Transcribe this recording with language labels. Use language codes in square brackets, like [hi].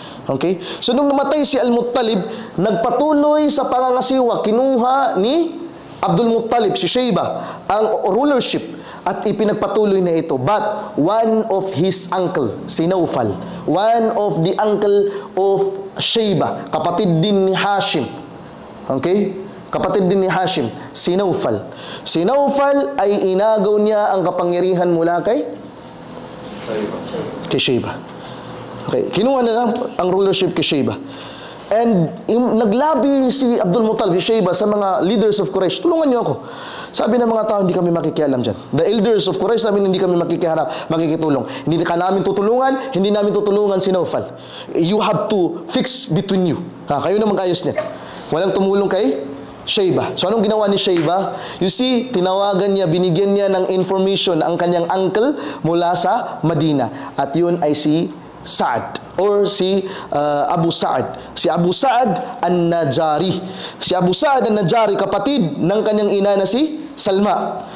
[tl] Okay? So nung namatay si Al-Muttalib, nagpatuloy sa pangangasiwa, kinuha ni Abdul Muttalib, si Shayba, ang rulership at ipinagpatuloy na ito. [en] But one of his uncle, si Naufal, one of the uncle of Shayba, [tl] kapatid din ni Hashim. Okay? Kapatid din ni Hashim, si Naufal. Si Naufal ay inagaw niya ang kapangyarihan mula kay Shayba. Okay, kinuha na ang rulership kay Shayba. And naglabi si Abdul Muttalib, si Shayba, sa mga leaders of Quraysh, tulungan niyo ako. Sabi ng mga tao, hindi kami makikialam dyan. [en] The elders of Quraysh [tl] sabi, hindi kami makikitulong. Hindi ka namin tutulungan, hindi namin tutulungan si Naufal. [en] You have to fix between you. [tl] Kayo na mag-ayos niya. Walang tumulong kay Shayba. So anong ginawa ni Shayba? You see, tinawagan niya, binigyan niya ng information ang kanyang uncle mula sa Madina. At yun ay si Sa'ad or si Abu Sa'ad. Si Abu Sa'ad An-Najari. Si Abu Sa'ad An-Najari, kapatid ng kanyang ina na si Salma.